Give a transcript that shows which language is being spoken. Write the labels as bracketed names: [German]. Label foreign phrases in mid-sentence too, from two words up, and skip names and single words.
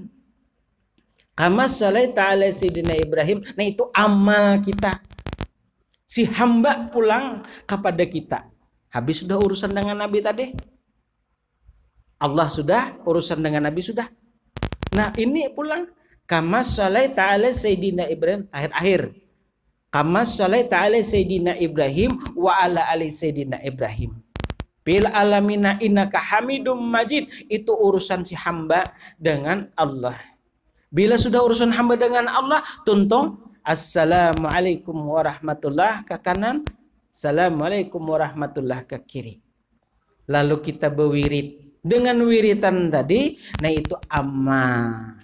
[Arabic] كما صليت على سيدنا إبراهيم. [Banjar] Nah itu amal kita. Si hamba pulang kepada kita. Habis sudah urusan dengan Nabi tadi. Allah sudah, urusan dengan Nabi sudah. Nah ini pulang. [Arabic] كما صليت على سيدنا إبراهيم. [Banjar] Akhir-akhir. [Arabic] كما صليت على سيدنا إبراهيم وعلى آل سيدنا إبراهيم. بالعالمين إنك حميد مجيد. [Banjar] Itu urusan si hamba dengan Allah. Bila sudah urusan hamba dengan Allah, tuntung [Arabic] السلام عليكم ورحمة الله [Banjar] ke kanan, [Arabic] السلام عليكم ورحمة الله [Banjar] ke kiri. Lalu kita berwirid dengan wiritan tadi, nah itu amal.